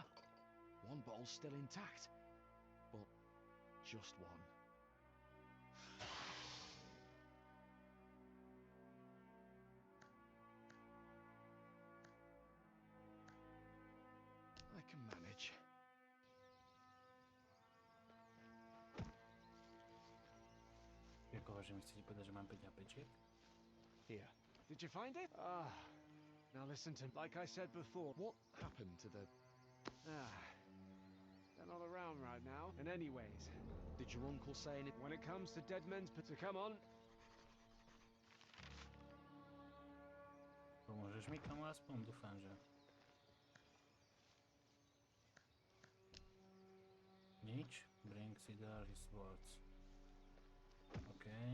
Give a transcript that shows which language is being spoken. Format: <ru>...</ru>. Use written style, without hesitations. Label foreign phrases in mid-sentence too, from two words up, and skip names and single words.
<en>One bottle's still intact. But just one. I can manage.</en> <sk>Jako, že mi chcete povedať, že mám 5 hapečiek?</sk> <en>Here. Did you find it? Ah. Now listen to me. Like I said before. What happened to the... They're not around right now. And anyways. Did your uncle say anything? When it comes to dead men's... So come on.</en> <sk>Pomôžeš mi tomu aspoň? Dúfam, že... Nič.</sk> <en>Bring cedar his words. OK.</en>